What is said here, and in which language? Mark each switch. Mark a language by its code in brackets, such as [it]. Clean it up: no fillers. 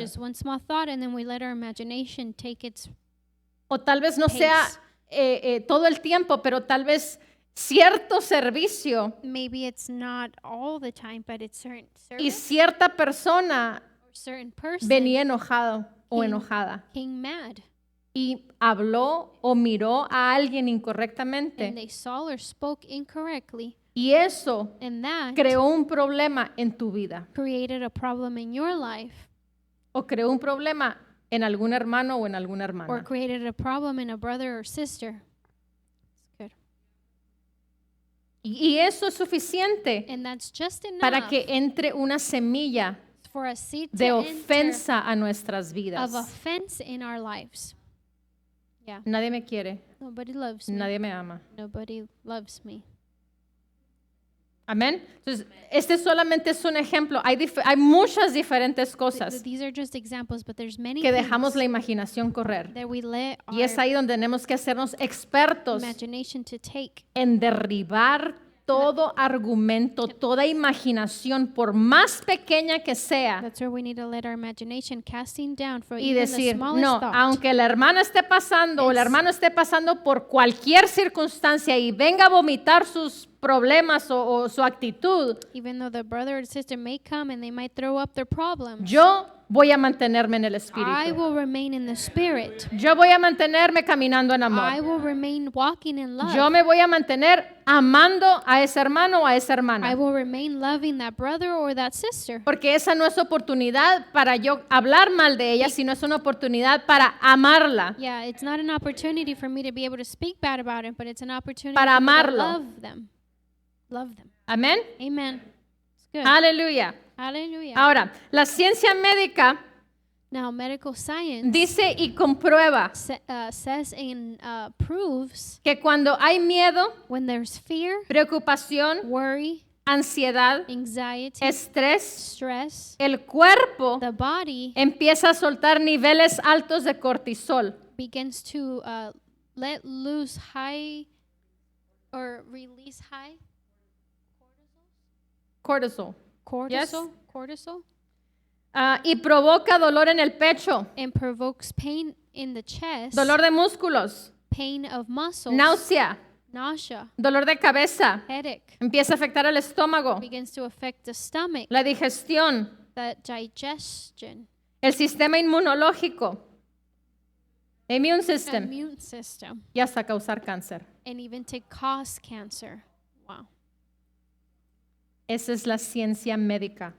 [en] just one small thought, and then we let our imagination take its. [es] O tal vez no [en] pace. [es] sea todo el tiempo, pero tal vez cierto servicio [en] Maybe it's not all the time, but it's certain [es] y [en] service [es] cierta persona [en] or certain person [es] venía enojado o [en] King. [es] enojada [en] came mad, [es] y habló o miró a alguien [en] and [es] incorrectamente. [en] they saw or spoke incorrectly, [es] Y eso [en] and that [es] creó un problema en tu vida [en] created a problem in your life, [es] o creó un problema en algún hermano o en alguna [en] or [es] hermana. [en] created a problem in a brother or sister. It's good. [es] Y eso es suficiente [en] And that's just enough [es] para que entre una semilla [en] for a seed [es] de [en] to enter [es] ofensa a nuestras vidas. [en] of offense in our lives. Yeah. [es] Nadie me quiere, [en] Nobody loves me. [es] nadie me ama. [en] Nobody loves me. [es] Amén. Entonces, este solamente es un ejemplo. Hay muchas diferentes cosas [en] These are just examples, but there's many [es] que dejamos la [en] things [es] imaginación correr. [en] that we let [es] Y es [en] our [es] ahí donde tenemos que hacernos expertos [en] imagination to take. [es] en derribar todo argumento, toda imaginación, por más pequeña que sea, [en] That's where we need to let our imagination casting down for [es] y [en] even the [es] decir, [en] smallest [es] no, [en] thought. [es] aunque la hermana esté pasando o el [en] It's- [es] hermano esté pasando por cualquier circunstancia y venga a vomitar sus problemas o su actitud, [en] Even though the brother or sister may come and they might throw up their problems, [es] yo voy a mantenerme en el [en] I [es] espíritu. [en] will remain in the spirit. [es] Yo voy a mantenerme caminando en [en] I [es] amor. [en] will remain walking in love. [es] Yo me voy a mantener amando a ese hermano o a esa [en] I [es] hermana. [en] will remain loving that brother or that sister. [es] Porque esa no es oportunidad para yo hablar mal de ella, sino es una oportunidad para amarla. [en] Yeah, it's not an opportunity for me to be able to speak bad about him, but it's an opportunity [es] Para [en] for me to [es] amarlo. [en] love them. Love them. [es] Amén. [en] Amen. It's good. [es] Aleluya. [en] Hallelujah. [es] Ahora, la ciencia médica [en] Now, medical science [es] dice y comprueba [en] says and proves [es] que cuando hay miedo, [en] when there's fear, [es] preocupación, [en] worry, [es] ansiedad, [en] anxiety, [es] estrés, [en] stress, [es] el cuerpo [en] the body [es] empieza a soltar niveles altos de cortisol. [en] begins to let loose high or release high Cortisol. cortisol, cortisol, [es] Y provoca dolor en el pecho, [en] and provokes pain in the chest, [es] dolor de músculos, [en] pain of muscles, [es] náusea, [en] nausea, [es] dolor de cabeza. [en] headache, [es] Empieza a afectar al estómago, [en] begins to affect the stomach, [es] la digestión, [en] the digestion, [es] el sistema inmunológico, [en] immune system, immune system, [es] y hasta causar cáncer. [en] and even to cause cancer. Wow. [es] Esa es la ciencia médica.